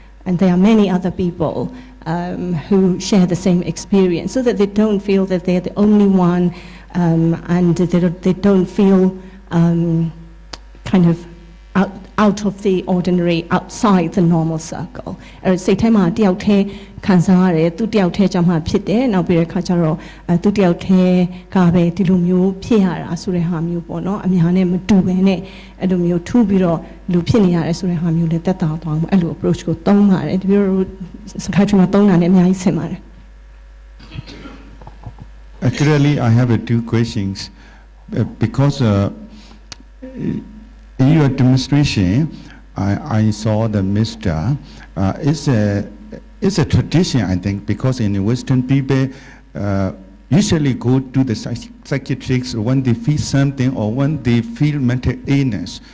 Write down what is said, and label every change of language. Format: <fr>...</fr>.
<en>And there are many other people who share the same experience, so that they don't feel that they're the only one, and they don't feel kind of out of the ordinary, outside the normal circle.</en> <my>စိတ်ထဲမှာတယောက်တည်းခံစားရတယ်သူတယောက်တည်းကြောင့်မှဖြစ်တယ်နောက်ပြီးတဲ့ခါကျတော့သူတယောက်တည်းကပဲဒီလိုမျိုးဖြစ်ရတာဆိုတဲ့ဟာမျိုးပေါ့နော်အများနဲ့မတူဘဲနဲ့အဲ့လိုမျိုးထူးပြီးတော့လူဖြစ်နေရတယ်ဆိုတဲ့ဟာမျိုးနဲ့တက်တာသွားအောင်အဲ့လို approach ကိုသုံးပါတယ်ဒီလို psychiatry မှာသုံးတာနဲ့အများကြီးဆင်ပါတယ်</my> <en>Actually, I have 2 questions because in your demonstration, I saw the Mr. It's a tradition, I think, because in Western people usually go to the psychiatrists when they feel something or when they feel mental illness.</en>